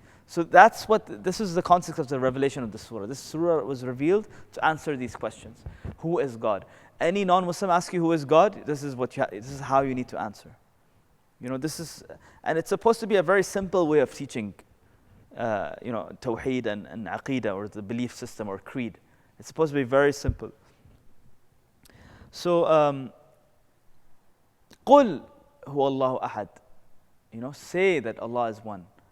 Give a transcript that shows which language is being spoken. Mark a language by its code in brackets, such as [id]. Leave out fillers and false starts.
[en] So this is the context of the revelation of the surah. This surah was revealed to answer these questions. Who is God? Any non-Muslim asks you who is God, this is how you need to answer. You know, and it's supposed to be a very simple way of teaching Tawheed and Aqeedah, or the belief system or creed. It's supposed to be very simple. [ar] So, قُلْ هُوَ اللَّهُ أَحَدٌ. [en] You know, say that Allah is one.